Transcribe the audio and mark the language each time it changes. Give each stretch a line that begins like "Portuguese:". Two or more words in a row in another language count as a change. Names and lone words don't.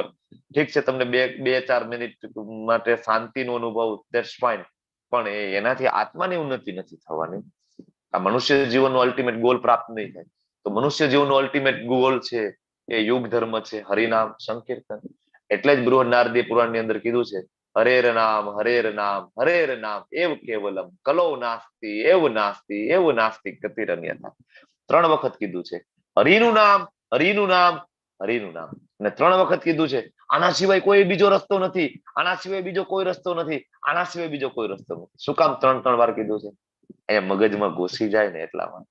Gujarati: ઠીક છે, તમને 2-4 મિનિટ માટે શાંતિનો અનુભવ,
English: that's fine,
Gujarati: પણ એનાથી આત્માની ઉન્નતિ નથી થવાની. આ મનુષ્ય જીવનનો
English: ultimate goal
Gujarati: પ્રાપ્ત નહીં થાય. તો મનુષ્ય જીવનનો
English: ultimate goal
Gujarati: છે એ યુગ ધર્મ છે, હરિનામ સંકીર્તન. એટલે જ બૃહદ નારદી પુરાણની અંદર કીધું છે,
Sanskrit: હરેર નામ હરેર નામ એવ કેવલમ કલો નાસ્તિ એવ નાસ્તિ એવ નાસ્તિ ગતિરન્યથા.
Gujarati: 3 વખત કીધું છે, હરિનું નામ હરિનું નામ હરિનું નામ. અને 3 વખત કીધું છે, આના સિવાય કોઈ બીજો રસ્તો નથી, આના સિવાય બીજો કોઈ રસ્તો નથી, આના સિવાય બીજો કોઈ રસ્તો નથી. શું કામ 3 વાર કીધું છે? એ મગજમાં ઘૂસી જાય ને એટલા માટે.